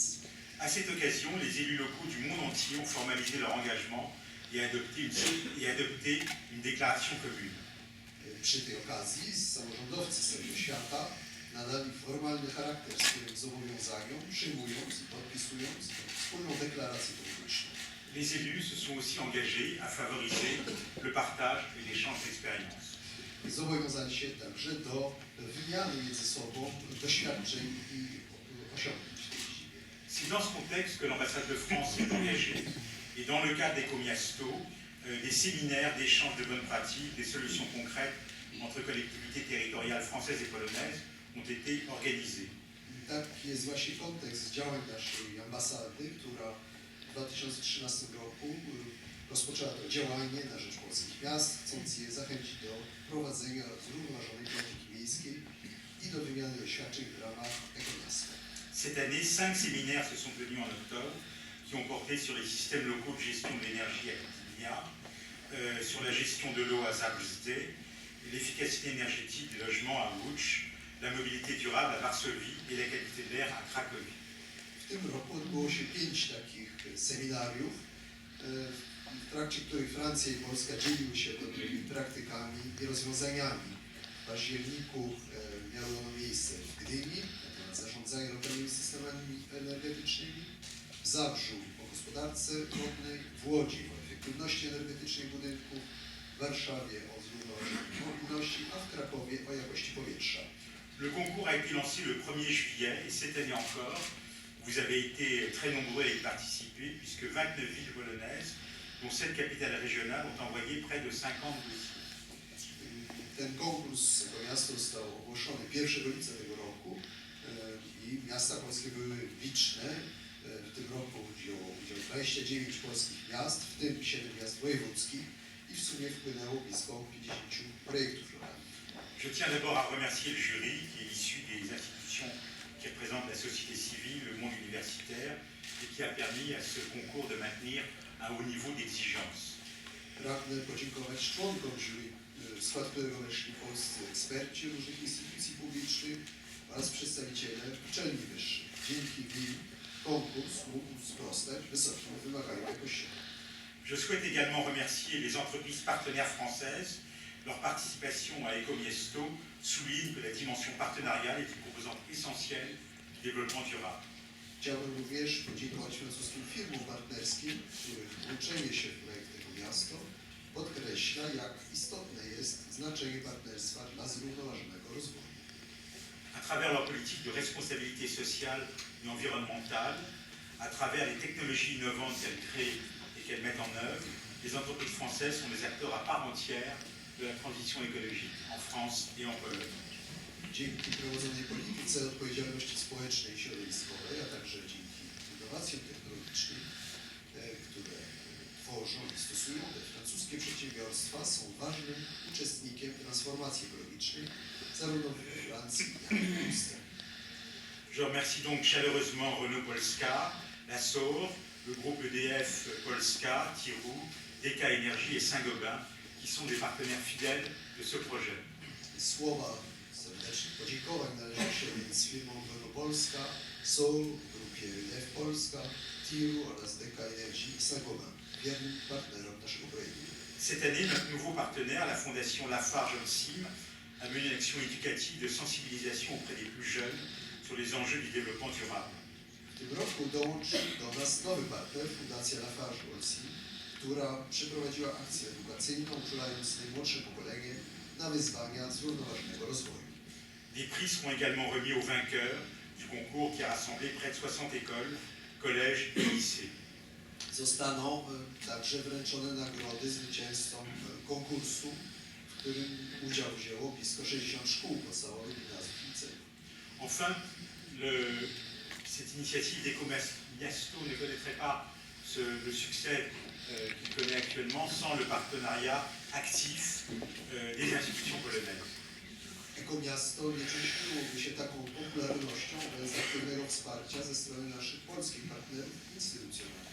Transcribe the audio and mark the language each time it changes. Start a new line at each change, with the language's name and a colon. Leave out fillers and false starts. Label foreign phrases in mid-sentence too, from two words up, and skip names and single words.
French: À cette occasion, les élus locaux du monde entier ont formalisé leur engagement et adopté une déclaration commune.
Polish: Przy tej okazji samorządowcy z całego świata nadali formalny charakter swym zobowiązaniom, przyjmując i podpisując wspólną deklarację polityczną.
French: les élus se sont aussi engagés à favoriser le partage et l'échange d'expériences.
Polish: Zobowiązali się także do wymiany między sobą doświadczeń i osiągnięć w tej dziedzinie.
French: C'est dans ce contexte que l'ambassade de France s'est engagée et dans le cadre des Comiasto, des séminaires d'échange de bonnes pratiques, des solutions concrètes entre collectivités territoriales françaises et polonaises ont été organisés.
Polish: Taki jest właśnie kontekst działań naszej ambasady, która w 2013 roku rozpoczęła to działanie na rzecz polskich miast, chcąc je zachęcić do prowadzenia zrównoważonej polityki miejskiej i do wymiany doświadczeń w ramach Ekomiasta.
French: Cette année, 5 séminaires se sont tenus en octobre qui ont porté sur les systèmes locaux de gestion de l'énergie à Gdynia, sur la gestion de l'eau à Zabrze, l'efficacité énergétique des logements à Łódź, la mobilité durable à Varsovie et la qualité de l'air à Cracovie.
Polish: W tym roku odbyło się 5 takich seminariów, w trakcie których Francja i Polska dzieliły się dobrymi praktykami i rozwiązaniami. W październiku miało ono miejsce w Gdyni na temat zarządzania lokalnymi systemami energetycznymi, w Zabrzu o gospodarce wodnej, w Łodzi o efektywności energetycznej budynków, w Warszawie o zrównoważonej mobilności, a w Krakowie o jakości powietrza.
French: Le concours a été lancé le 1er juillet et cette année encore, vous avez été très nombreux à y participer puisque 29 villes polonaises, dont 7 capitales régionales, ont envoyé près de 50 dossiers.
Polish: Ten konkurs Ekomiasto został ogłoszony 1 lipca tego roku i miasta polskie były liczne. W tym roku wzięło udział 29 polskich miast, w tym 7 miast wojewódzkich i w sumie wpłynęło blisko 50 projektów lokalnych.
French: Je tiens d'abord à remercier le jury qui est issu des institutions qui représentent la société civile, le monde universitaire et qui a permis à ce concours de maintenir un haut niveau d'exigence.
Polish: Pragnę podziękować członkom jury, w skład którego weszli polscy eksperci różnych instytucji publicznych oraz przedstawiciele uczelni wyższych. Dzięki nim konkurs mógł sprostać wysokim wymaganiom jakościowym.
French: Je souhaite également remercier les entreprises partenaires françaises. Leur participation à Ecomiesto souligne que la dimension partenariale est une composante essentielle du développement durable.
Polish: Chciałbym również podziękować francuskim firmom partnerskim, których włączenie się w projekt Ekomiasto podkreśla, jak istotne jest znaczenie partnerstwa dla zrównoważonego rozwoju.
French: À travers leur politique de responsabilité sociale et environnementale, à travers les technologies innovantes qu'elles créent et qu'elles mettent en œuvre, les entreprises françaises sont des acteurs à part entière de la transition écologique en France et en Pologne.
Polish: Dzięki prowadzonej polityce odpowiedzialności społecznej i środowiskowej, a także dzięki innowacjom technologicznym, które tworzą i stosują te francuskie przedsiębiorstwa, są ważnym uczestnikiem transformacji ekologicznej zarówno w Francji, jak i w Polsce.
French: Je remercie donc chaleureusement Renault Polska, la SOR, le groupe EDF Polska, Tirou, DK Énergie et Saint-Gobain, qui sont des partenaires fidèles de ce projet.
Polish: Słowa serdecznych podziękowań należą się więc firmom Renault Polska, SOL, grupie EDF Polska, Tiru oraz DK Energii i Saint-Gobain, wiernym partnerom naszego projektu.
French: Cette année, notre nouveau partenaire, la Fondation Lafarge-Holcim, a mené une action éducative de sensibilisation auprès des plus jeunes sur les enjeux du développement durable.
Polish: W tym roku dołączył do nas nowy partner, Fundacja Lafarge-Holcim, która przeprowadziła akcję edukacyjną, uczulając najmłodsze pokolenie na wyzwania zrównoważonego rozwoju.
French: Des prix seront également remis aux vainqueurs du concours qui a rassemblé près de 60 écoles, collèges et lycées.
Polish: Zostaną także wręczone nagrody zwycięzcom konkursu, w którym udział wzięło blisko 60 szkół podstawowych, gimnazjów i liceów.
French: Enfin, cette initiative d'Ecomiasto ne connaîtrait pas le succès qu'il connaît actuellement sans le partenariat actif des institutions polonaises.
Polish: Ekomiasto nie cieszyłoby się taką popularnością bez aktywnego wsparcia ze strony naszych polskich partnerów instytucjonalnych.